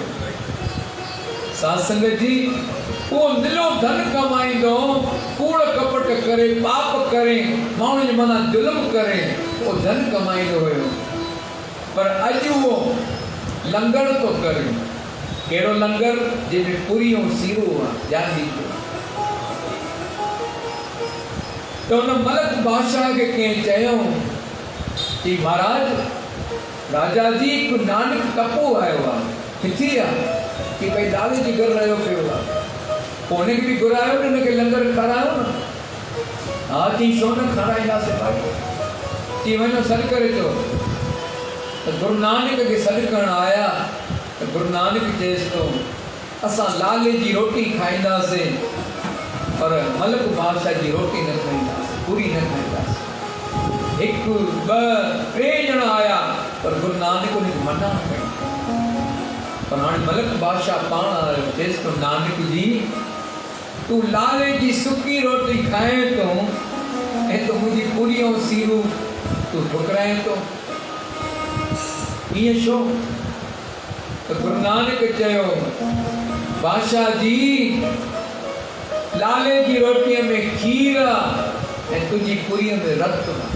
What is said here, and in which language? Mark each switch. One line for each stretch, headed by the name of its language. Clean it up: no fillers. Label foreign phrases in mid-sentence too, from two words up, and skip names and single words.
Sindhi: साध संगत जी, उहो निलो धन कमाईंदो, कूड़ कपट करे, पाप करे, माण्हुनि जे मथां ज़ुल्म करे, उहो धन कमाईंदो हुयो। पर अॼु उहो लंगर थो करे। कहिड़ो लंगर? जंहिंमें पूरी ऐं सीरो आहे, ध्यानु ॾिजो। त हुन मलक बादशाह खे कंहिं चयो कि महाराज राजा जी हिकु नानक टपो आयो आहे, किथे आहे? कि भई लाले जी घर रहियो पियो आहे। पोइ हुनखे बि घुरायो न, हुनखे लंगर खारायो न। हा चई छो न खाराईंदासीं भाई, चई वञो सॾु करे अचो। त गुरु नानक खे सॾु करणु आया त गुरु नानक चएसि थो असां लाले जी रोटी खाईंदासीं, पर मलक बादशाह जी रोटी न खाईंदासीं, पूरी न खाईंदासीं। 1 2 3 ॼणा आया, पर गुरु नानक उनखे मना कई। पर हाणे मलक बादशाह पाण आयो, चएसि तो नानक जी तूं लाले जी सुकी रोटी खाए थो ऐं तूं मुंहिंजी पूरी ऐं सीरू तूं ठुकराए थो, ईअं छो? त गुरु नानक चयो बादशाह जी लाले जी रोटीअ में खीर आहे ऐं तुंहिंजी पूरीअ में रत आहे।